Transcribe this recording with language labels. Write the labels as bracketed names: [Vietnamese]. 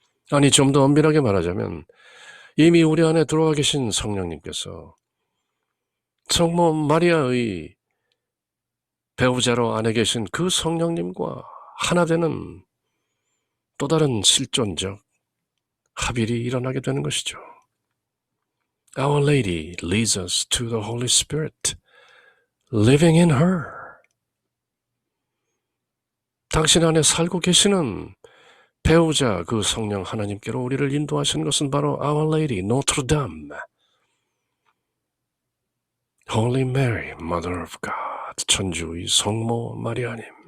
[Korean] 아니, 좀 더 엄밀하게 말하자면 이미 우리 안에 들어와 계신 성령님께서 성모 마리아의 배우자로 안에 계신 그 성령님과 하나 되는 또 다른 실존적 합일이 일어나게 되는 것이죠. [English] Our Lady leads us to the Holy Spirit, living in her. [Korean] 당신 안에 살고 계시는 배우자 그 성령 하나님께로 우리를 인도하시는 것은 바로 [English] Our Lady, Notre Dame, Holy Mary, Mother of God, [Korean] 천주의 성모 마리아님.